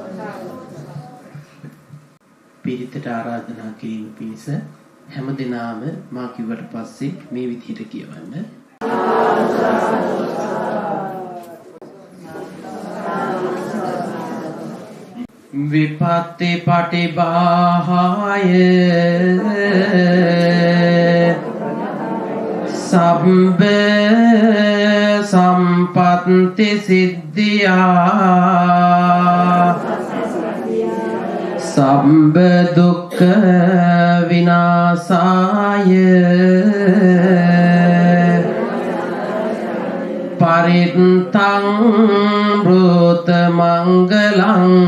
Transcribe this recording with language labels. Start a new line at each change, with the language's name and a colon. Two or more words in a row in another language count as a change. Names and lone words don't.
Sinhala: පිරිතට ආරාධනා කිරීම පිණිස හැම දිනාම මා කිව්වට පස්සේ මේ විදිහට කියවන්න.
Pali: විපත්ති පටිභාය සබ්බ සම්පත්ති සිද්ධියා සබ්බ දුක්ඛ විනාශාය පරිත්තං බ්‍රූත මංගලං